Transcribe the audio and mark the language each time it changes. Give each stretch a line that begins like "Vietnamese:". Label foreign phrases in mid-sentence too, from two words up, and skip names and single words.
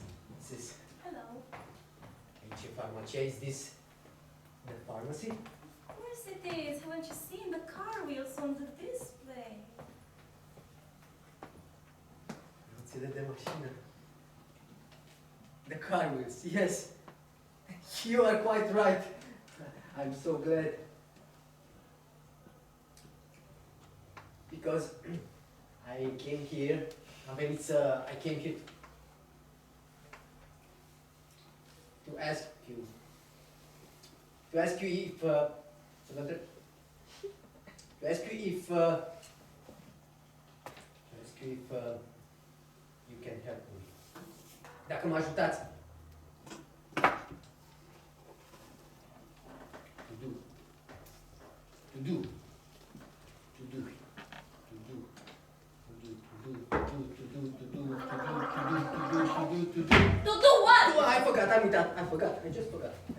English: Hello. Which pharmacia is this? The pharmacy? Of course it is. Haven't you seen the car wheels on the display?
Romanian: Roțile de mașină.
English: The car wheels, yes. You are quite right. I'm so glad. Because I came here, I came here to ask you if you can help me.
Romanian: Dacă mă ajutați.
English: To do what? I forgot, I forgot. I just forgot.